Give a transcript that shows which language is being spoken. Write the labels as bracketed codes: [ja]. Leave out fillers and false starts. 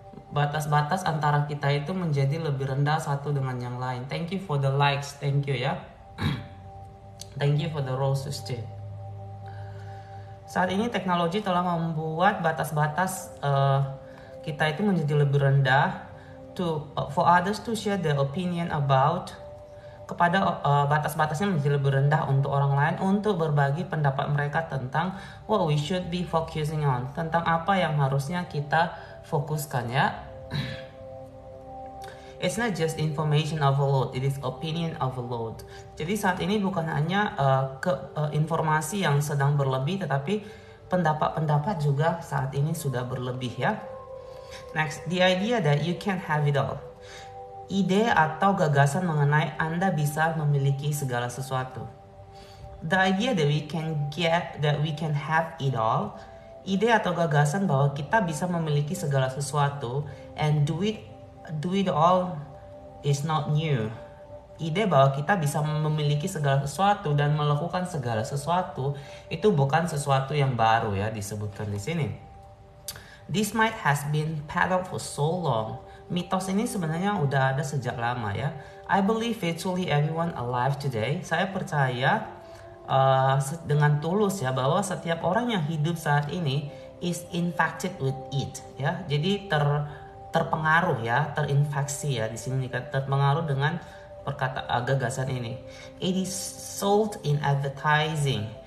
[id] Batas-batas antara kita itu menjadi lebih rendah satu dengan yang lain. [en] Thank you for the likes, thank you ya. Thank you for the roses too. [id] Saat ini teknologi telah membuat batas-batas kita itu menjadi lebih rendah [en] for others to share their opinion about, [id] kepada batas-batasnya menjadi lebih rendah untuk orang lain untuk berbagi pendapat mereka tentang [en] what we should be focusing on, [id] tentang apa yang harusnya kita fokuskan ya. [en] It's not just information overload, it is opinion overload. [id] Jadi saat ini bukan hanya informasi yang sedang berlebih, tetapi pendapat-pendapat juga saat ini sudah berlebih ya. [en] Next, the idea that you can have it all. [id] Ide atau gagasan mengenai Anda bisa memiliki segala sesuatu. [en] The idea that we can have it all. [id] Ide atau gagasan bahwa kita bisa memiliki segala sesuatu [en] and do it all [id] is not new. Ide bahwa kita bisa memiliki segala sesuatu dan melakukan segala sesuatu itu bukan sesuatu yang baru ya, disebutkan di sini. [en] This might has been peddled for so long. [id] Mitos ini sebenarnya udah ada sejak lama ya. [en] I believe virtually everyone alive today. [id] Saya percaya dengan tulus ya bahwa setiap orang yang hidup saat ini [en] is infected with it [id] ya. Jadi terpengaruh ya, terinfeksi ya. Di sini terpengaruh dengan gagasan ini. [en] It is sold in advertising.